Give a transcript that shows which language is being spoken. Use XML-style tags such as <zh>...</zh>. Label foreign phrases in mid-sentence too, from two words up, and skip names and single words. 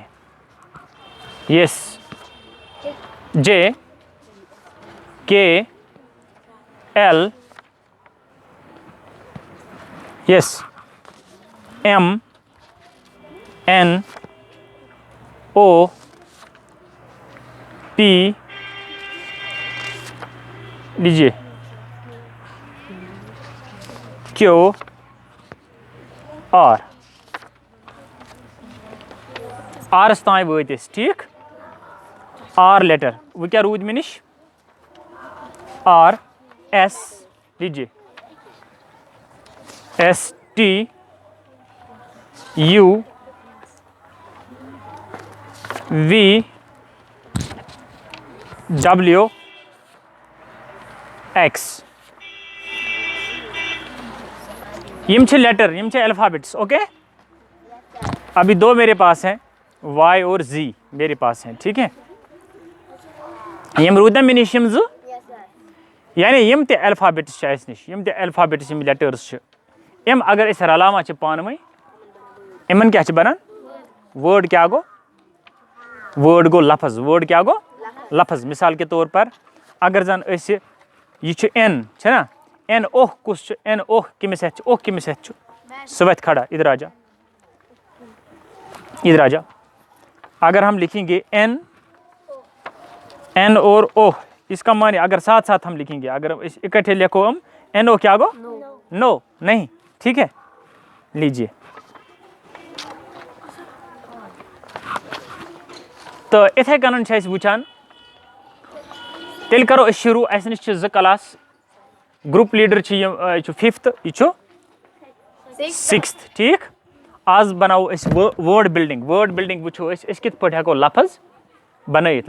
<en>Yes. J, K, L, yes, M, N, O, P.</en> <ur>لیجیے کیو، آر.</ur> <ks>آرس تام وٲتۍ أسۍ. ٹھیٖک.</ks> <en>R letter.</en> <ks>وۄنۍ کیٛاہ روٗد مےٚ نِش؟</ks> <en>R, S. لیجیے S T, U, V, W, X.</en> <ks>یم چھِ لیٹر، یم چھِ الفابیٹس. اوکے.</ks> <ur>ابھی 2 میرے پاس ہیں، وائی اور زی میرے پاس ہیں. ٹھیک ہے.</ur> <ks>یم روٗدۍ نا مےٚ نِش یم 2؟ یعنی یم تہِ الفابیٹس چھِ اَسہِ نِش، یم تہِ الفابیٹس یم لیٹٲرٕس چھِ، یم اگر أسۍ رلاوان چھِ پانہٕ ؤنۍ یِمن کیٛاہ چھِ بنان؟ وٲڈ. کیٛاہ گوٚو؟ وٲڈ گوٚو لفظ. وٲڈ کیٛاہ گوٚو؟ لفظ.</ks> <ur>مثال کے طور پر</ur> <ks>اگر زن أسۍ یہِ چھُ این چھُنہ، این اوہ کُس چھُ؟ این اوہ کٔمِس ہٮ۪تھ چھُ؟ اوہ کٔمِس ہٮ۪تھ چھُ؟ سُہ وتھِ کھڑا.</ks> <ur>ادھر آ جا، ادھر آ جا. اگر ہم لکھیں گے این اور اوہ، اس کا معنی اگر ساتھ ساتھ ہم لکھیں گے، اگر اکٹھے لکھو ہم این او کیا گو؟ نو. نہیں. ٹھیک ہے. لیجیے.</ur> <ks>تو اتھے کٔنن چھِ أسۍ وٕچھان. تیٚلہِ کرو أسۍ شروٗع. اَسہِ نِش چھِ 2 کلاس.</ks> <en>group leader</en> <ks>چھِ یہِ چھُ 5th، یہِ چھُ 6th. ٹھیٖک. آز بناوو أسۍ</ks> <en>word building. word building</en> <ks>وٕچھو أسۍ کِتھ پٲٹھۍ ہٮ۪کو لفظ بنٲیِتھ.</ks>